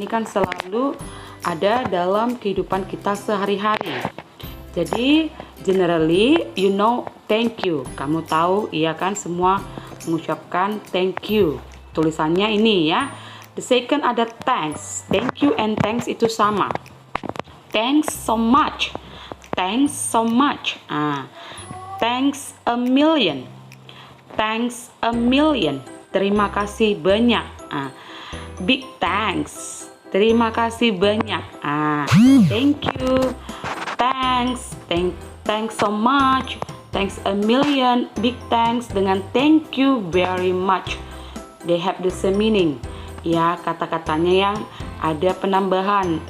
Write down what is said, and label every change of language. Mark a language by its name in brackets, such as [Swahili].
[Indonesian] Ini kan selalu ada dalam kehidupan kita sehari-hari. Jadi, [English] generally, you know, thank you. [Indonesian] Kamu tahu, iya kan, semua mengucapkan [English] thank you. [Indonesian] Tulisannya ini ya. [English] The second [Indonesian] ada thanks. [English] Thank you and thanks [Indonesian] itu sama. [English] Thanks so much. Thanks so much. Thanks a million. Thanks a million. [Indonesian] Terima kasih banyak. [English] Big thanks. [Indonesian] Terima kasih banyak. [English] Thank you. Thanks. Thanks so much. Thanks a million. Big thanks [Indonesian] dengan [English] thank you very much. They have the same meaning. [Indonesian] Ya, kata-katanya yang ada penambahan.